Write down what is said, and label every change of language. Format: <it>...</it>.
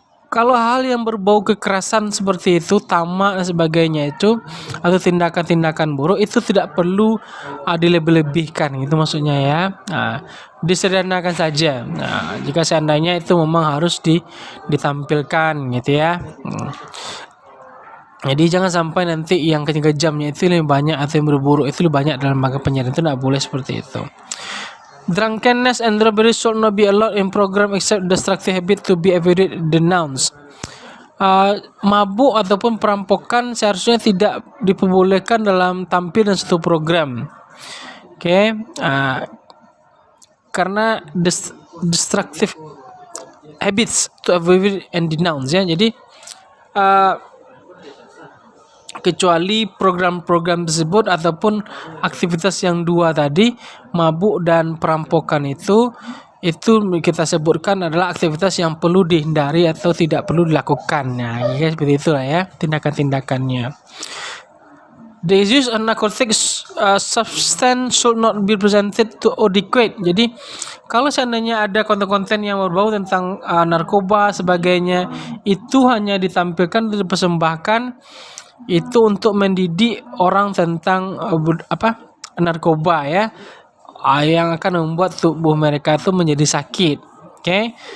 <id>Kalau hal yang berbau kekerasan seperti itu, tamak dan sebagainya itu, atau tindakan-tindakan buruk, itu tidak perlu dilebih-lebihkan gitu maksudnya ya. Disederhanakan saja. Jika seandainya itu memang harus ditampilkan gitu ya. Jadi jangan sampai nanti yang kejamnya itu lebih banyak atau yang berburuk itu lebih banyak dalam lembaga penyiaran, itu tidak boleh seperti itu.</id> <en>Drunkenness and robbery should not be allowed in program except destructive habit to be avoided denounced.</en> <id>Mabuk ataupun perampokan seharusnya tidak diperbolehkan dalam tampil dan satu program. Oke. Karena</id> <en>destructive habits to avoid and denounce ya.</en> <id>Jadi kecuali program-program tersebut ataupun aktivitas yang dua tadi, mabuk dan perampokan itu kita sebutkan adalah aktivitas yang perlu dihindari atau tidak perlu dilakukan. Nah, ya seperti itulah ya tindakan-tindakannya.</id> <en>The use of narcotic substance should not be presented to adequate.</en> <id>Jadi kalau seandainya ada konten-konten yang berbau tentang narkoba sebagainya, itu hanya ditampilkan, dipersembahkan itu untuk mendidik orang tentang narkoba ya, yang akan membuat tubuh mereka itu menjadi sakit. Oke.</id>